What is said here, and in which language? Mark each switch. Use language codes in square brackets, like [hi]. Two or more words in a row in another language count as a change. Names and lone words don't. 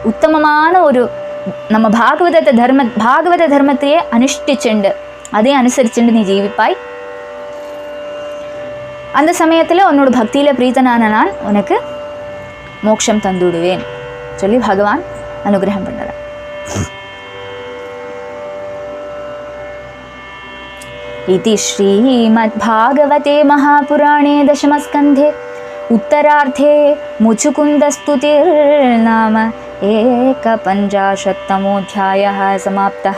[ta] உத்தமமான ஒரு நம்ம பாகவத தர்மத்தையே அனுஷ்டிச்சுண்டு அதே அனுசரிச்சுண்டு நீ ஜீவிப்பாய். அந்த சமயத்தில் உன்னோட பக்தியில் பிரீத்தனான நான் உனக்கு மோட்சம் தந்துடுவேன் சொல்லி பகவான் அனுகிரகம் பண்ணுறார். [sa] इति श्रीमद्भागवते महापुराणे दशमस्कन्धे उत्तरार्धे मुचुकुन्दस्तुतिर्नाम 51तमोऽध्यायः समाप्तः.